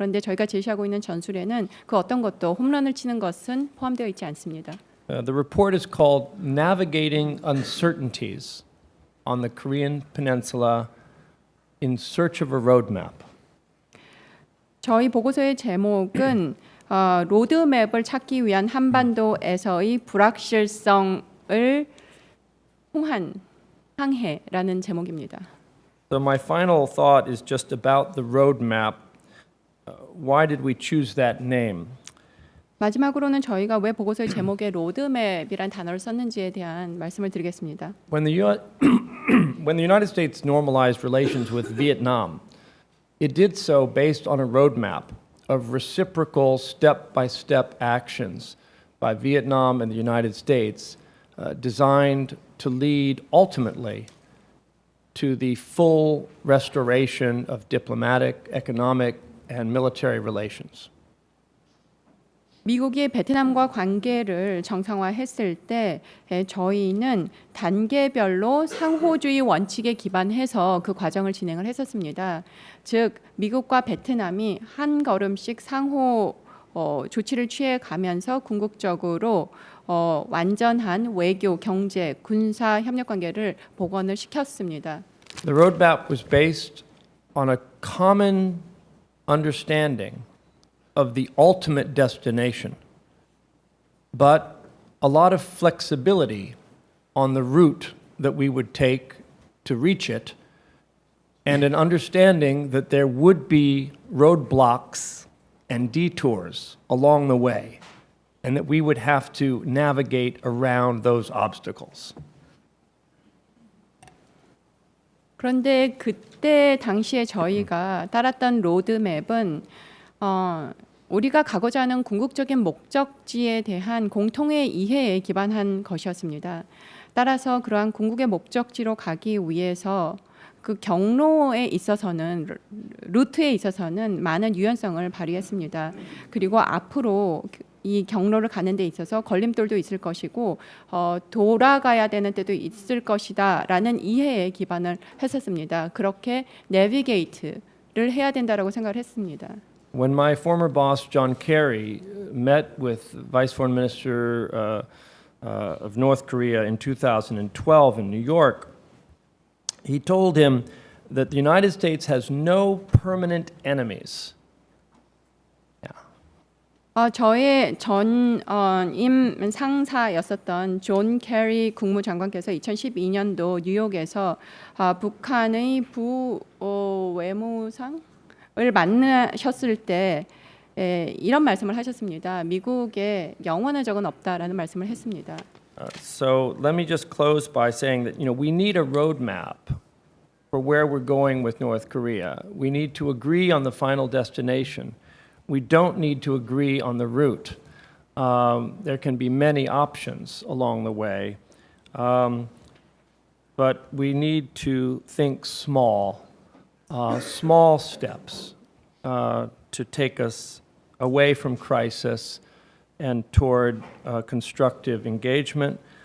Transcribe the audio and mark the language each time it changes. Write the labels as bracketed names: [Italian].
[Korean] 그런데 저희가 제시하고 있는 전술에는 그 어떤 것도 홈런을 치는 것은 포함되어 있지 않습니다. [English] The report is called Navigating Uncertainties on the Korean Peninsula in Search of a Roadmap. [Korean] 저희 보고서의 제목은 로드맵을 찾기 위한 한반도에서의 불확실성을 통한 항해라는 제목입니다. [English] So my final thought is just about the roadmap. Why did we choose that name? [Korean] 마지막으로는 저희가 왜 보고서의 제목에 로드맵이란 단어를 썼는지에 대한 말씀을 드리겠습니다. [English] When the United States normalized relations with Vietnam, it did so based on a roadmap of reciprocal step-by-step actions by Vietnam and the United States designed to lead ultimately to the full restoration of diplomatic, economic, and military relations. [Korean] 미국이 베트남과 관계를 정상화했을 때 저희는 단계별로 상호주의 원칙에 기반해서 그 과정을 진행을 했었습니다. 즉 미국과 베트남이 한 걸음씩 상호 조치를 취해 가면서 궁극적으로 완전한 외교, 경제, 군사 협력 관계를 복원을 시켰습니다. [English] The roadmap was based on a common understanding of the ultimate destination, but a lot of flexibility on the route that we would take to reach it, and an understanding that there would be roadblocks and detours along the way, and that we would have to navigate around those obstacles. [Korean] 그런데 그때 당시에 저희가 따랐던 로드맵은 우리가 가고자 하는 궁극적인 목적지에 대한 공통의 이해에 기반한 것이었습니다. 따라서 그러한 궁극의 목적지로 가기 위해서 그 경로에 있어서는 루트에 있어서는 많은 유연성을 발휘했습니다. 그리고 앞으로 이 경로를 가는 데 있어서 걸림돌도 있을 것이고 돌아가야 되는 때도 있을 것이다라는 이해에 기반을 했었습니다. 그렇게 내비게이트를 해야 된다라고 생각을 했습니다. [English] When my former boss, John Kerry, met with Vice Foreign Minister of North Korea in 2012 in New York, he told him that the United States has no permanent enemies. [Korean] 저의 전임 상사였었던 존 캐리 국무장관께서 2012년도 뉴욕에서 북한의 외무상을 만나셨을 때 이런 말씀을 하셨습니다. 미국에 영원한 적은 없다라는 말씀을 했습니다. [English] So let me just close by saying that we need a roadmap for where we're going with North Korea. We need to agree on the final destination. We don't need to agree on the route. There can be many options along the way, but we need to think small steps to take us away from crisis and toward constructive engagement.